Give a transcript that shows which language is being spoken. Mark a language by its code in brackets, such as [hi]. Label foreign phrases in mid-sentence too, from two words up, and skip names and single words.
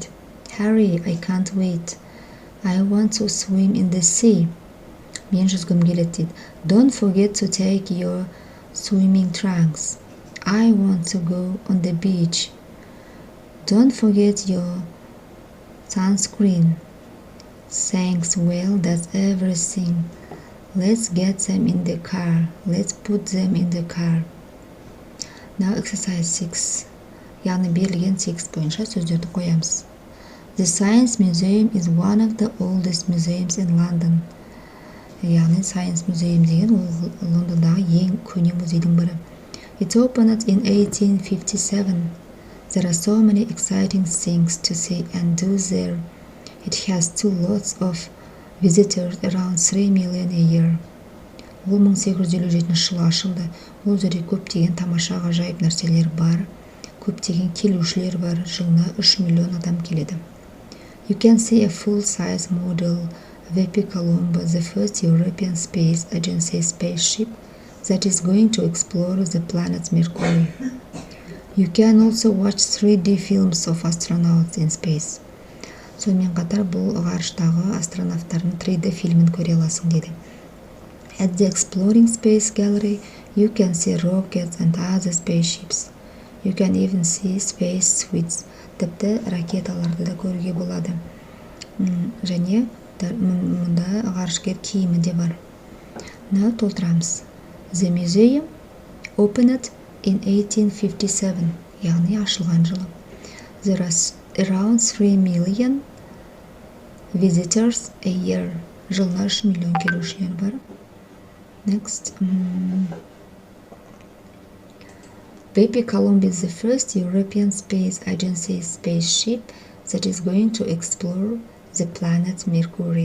[en] Hurry, I can't wait. I want to swim in the sea. [kk] Мен жүзгім келеді дейді. [en] Don't forget to take your swimming trunks. I want to go on the beach. Don't forget your sunscreen. Thanks, well, that's everything. Let's get them in the car. Let's put them in the car. Now exercise 6. [kk] Яғни берілген текст бойынша сөздерді қоямыз. [en] The Science Museum is one of the oldest museums in London. [kk] Яғни Science Museum деген ол Лондондағы ең көне музейдің бірі. [en] It opened in 1857. There are so many exciting things to see and do there. It has two lots of visitors around 3 million a year. [kk] Ол 1857 жылы ашылды. Ол жерде көптеген тамаша ғажайып нәрселер бар. Көптеген келушілер бар. Жылына 3 миллион адам келеді. [en] You can see a full-size model Pupil, the first European Space Agency spaceship that is going to explore the planet Mercury. You can also watch 3D films of astronauts in space. [kk] Сонымен қатар бұл ғарыштағы астронавттардың 3D фильмін көре аласың деді. [en] At the Exploring Space Gallery, you can see rockets and other spaceships. You can even see space suits. [kk] Тіпті ракеталарды да көруге болады. Және мұнда ғарышкер киімі де бар. Now толтырамыз. [en] The museum opened in 1857, [kk] яғни ашылған жылы. [en] There are around 3 million visitors a year. [kk] Жылына 3 миллион келушілер бар. [en] Next. Pupil is the first European Space Agency spaceship that is going to explore the planet Mercury.